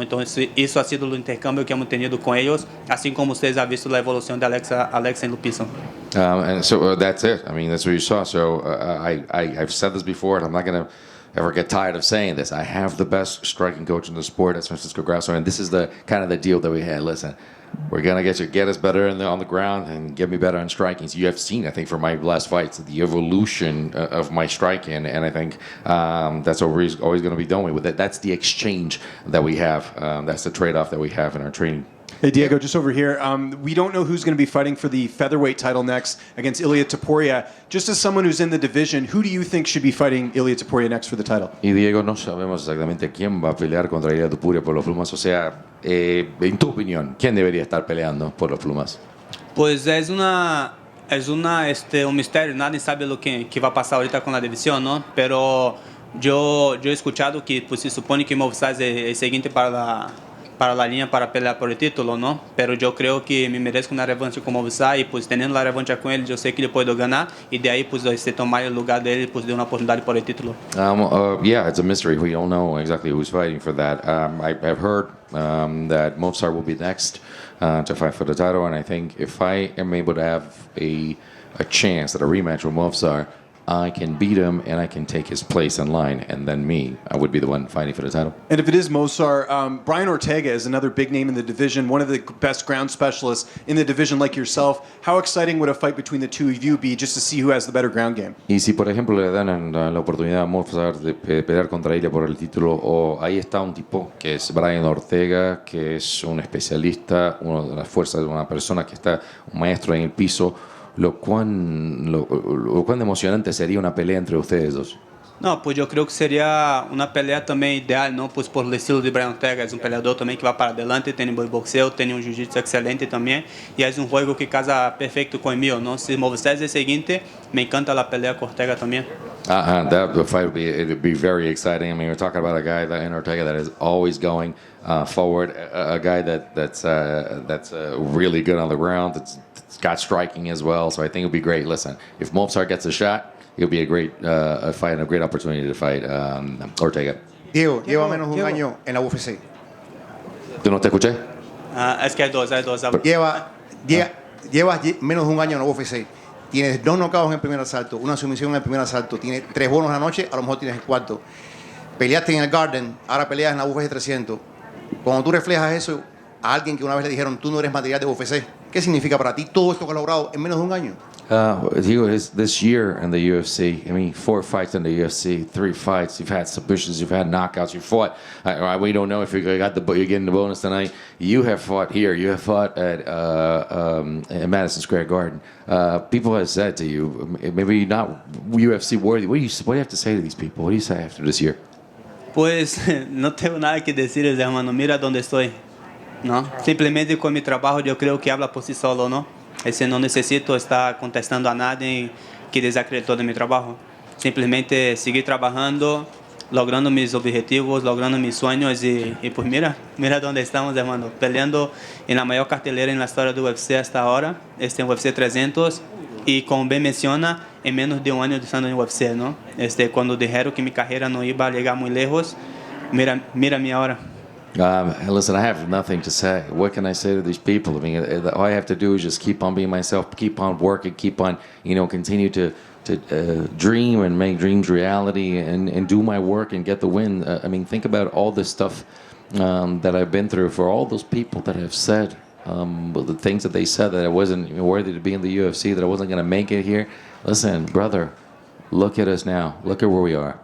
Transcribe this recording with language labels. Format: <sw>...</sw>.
<es>Entonces, eso ha sido el intercambio que hemos tenido con ellos, así como ustedes han visto la evolución de Alexa en el piso.</es> <en>And so that's it. I mean, that's what you saw. So I've said this before, and I'm not going to ever get tired of saying this. I have the best striking coach in the sport. That's Francisco Grasso, and this is the kind of the deal that we had. Listen, we're gonna get us better on the ground and get me better in striking. So you have seen, I think, from my last fights, the evolution of my striking, and I think that's what we're always going to be doing with it. That's the exchange that we have. That's the trade-off that we have in our training. Hey, Diego, just over here. We don't know who's going to be fighting for the featherweight title next against Ilia Topuria. Just as someone who's in the division, who do you think should be fighting Ilia Topuria next for the title?</en> <es>Y Diego, no sabemos exactamente quién va a pelear contra Ilia Topuria por los plumas. O sea, en tu opinión, ¿quién debería estar peleando por los plumas? Pues un misterio, nadie sabe lo que va a pasar ahorita con la división, ¿no? Pero yo he escuchado que pues, se supone que Movsar es el siguiente para la línea para pelear por el título, ¿no? Pero yo creo que me merezco una revancha con Movsar y pues teniendo la revancha con él, yo sé que le puedo ganar y de ahí pues tomar el lugar de él pues de una oportunidad por el título.</es> <en>Yeah, it's a mystery. We don't know exactly who's fighting for that. I've heard that Movsar will be next to fight for the title, and I think if I am able to have a chance at a rematch with Movsar, I can beat him and I can take his place in line, and then I would be the one fighting for the title. And if it is Movsar, Brian Ortega is another big name in the division, one of the best ground specialists in the division like yourself. How exciting would a fight between the two of you be just to see who has the better ground game?</en> <es>Y si por ejemplo le dan la oportunidad a Movsar de pelear contra ella por el título, o ahí está un tipo que es Brian Ortega, que es un especialista, uno de las fuerzas, una persona que está un maestro en el piso, lo cuán emocionante sería una pelea entre ustedes dos. No, pues yo creo que sería una pelea también ideal, ¿no? Pues por el estilo de Brian Ortega, es un peleador también que va para adelante, tiene buen boxeo, tiene un jiu-jitsu excelente también, y es un juego que casa perfecto con el mío, ¿no? Si Movsar es el siguiente, me encanta la pelea con Ortega también.</es> <en>That fight would be very exciting. I mean, we're talking about a guy in Ortega that is always going forward, a guy that's really good on the ground, that's got striking as well. So I think it'll be great. Listen, if Movsar gets a shot, it'll be a great fight and a great opportunity to fight Ortega.</en> <es>Diego, lleva menos de un año en la UFC. ¿Tú no te escuché? Es que hay dos. Llevas menos de un año en la UFC. Tienes 2 knockouts en el primer asalto, una sumisión en el primer asalto, tienes 3 bonos a la noche, a lo mejor tienes el cuarto. Peleaste en el Garden, ahora peleas en la UFC 300. Cuando tú reflejas eso a alguien que una vez le dijeron, tú no eres material de UFC, ¿qué significa para ti todo esto que has logrado en menos de un año?</es> <en>Diego, this year in the UFC, I mean, 4 fights in the UFC, 3 fights. You've had submissions, you've had knockouts, you fought. We don't know if you're getting the bonus tonight. You have fought here. You have fought at Madison Square Garden. People have said to you, maybe not UFC worthy. What do you have to say to these people? What do you say after this year?</en> <es>Pues no tengo nada que decirles, hermano. Mira dónde estoy, ¿no? Simplemente con mi trabajo yo creo que habla por sí solo, ¿no? No necesito estar contestando a nadie que desacreditó de mi trabajo. Simplemente seguir trabajando, logrando mis objetivos, logrando mis sueños y pues mira dónde estamos, hermano. Peleando en la mayor cartelera en la historia del UFC hasta ahora, UFC 300. Y como bien menciona, en menos de un año de estando en UFC, ¿no? Cuando dijeron que mi carrera no iba a llegar muy lejos, mira mi ahora.</es> <en>Listen, I have nothing to say. What can I say to these people? I mean, all I have to do is just keep on being myself, keep on working, keep on, continue to dream and make dreams reality and do my work and get the win. I mean, think about all this stuff that I've been through for all those people that have said the things that they said, that I wasn't worthy to be in the UFC, that I wasn't going to make it here. Listen, brother, look at us now. Look at where we are.</en>